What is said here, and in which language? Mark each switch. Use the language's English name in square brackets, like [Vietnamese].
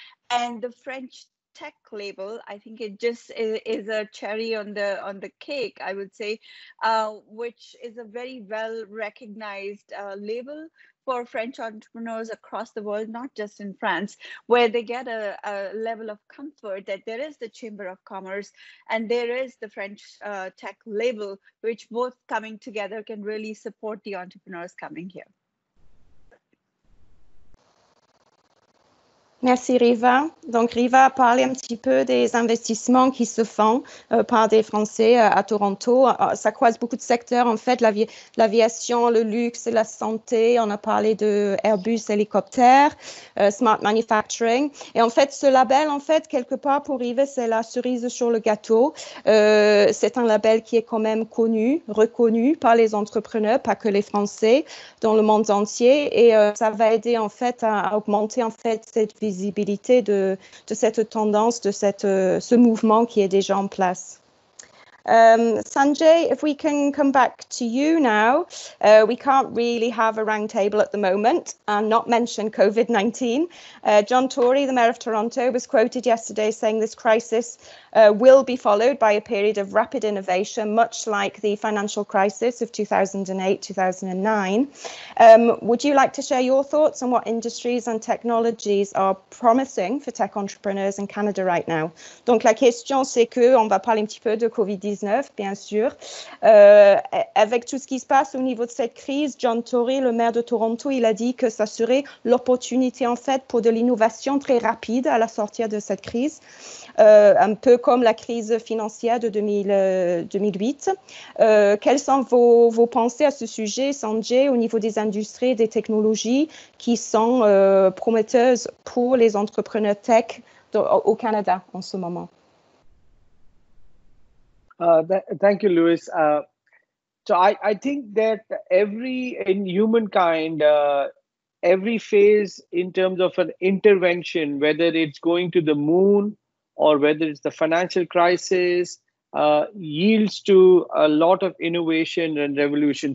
[English] And the French Tech label, I think it just is a cherry on the cake, I would say, which is a very well recognized label for French entrepreneurs across the world, not just in France, where they get a level of comfort that there is the Chamber of Commerce and there is the French Tech label, which both coming together can really support the entrepreneurs coming here. [French] Merci Riva. Donc Riva a parlé un petit peu des investissements qui se font par des Français à Toronto. Ça croise beaucoup de secteurs en fait, l'aviation, le luxe, la santé. On a parlé de Airbus hélicoptère, smart manufacturing. Et en fait, ce label, en fait, quelque part pour Riva, c'est la cerise sur le gâteau. C'est un label qui est quand même connu, reconnu par les entrepreneurs, pas que les Français, dans le monde entier. Et ça va aider en fait à augmenter en fait cette visibilité de cette tendance, de ce mouvement qui est déjà en place. [English] Sanjay, if we can come back to you now, we can't really have a round table at the moment and not mention COVID-19. John Tory, the Mayor of Toronto, was quoted yesterday saying this crisis will be followed by a period of rapid innovation, much like the financial crisis of 2008, 2009. Would you like to share your thoughts on what industries and technologies are promising for tech entrepreneurs in Canada right now? [French] Donc la question c'est que on va parler un petit peu de Covid-19, bien sûr. Avec tout ce qui se passe au niveau de cette crise, John Tory, le maire de Toronto, il a dit que ça serait l'opportunité en fait pour de l'innovation très rapide à la sortie de cette crise, un peu comme la crise financière de 2008. Quelles sont vos pensées à ce sujet, Sanjay, au niveau des industries et des technologies qui sont prometteuses pour les entrepreneurs tech au Canada en ce moment? [English] Thank you, Louis. So I think that in humankind, every phase in terms of an intervention, whether it's going to the moon or whether it's the financial crisis, yields to a lot of innovation and revolution.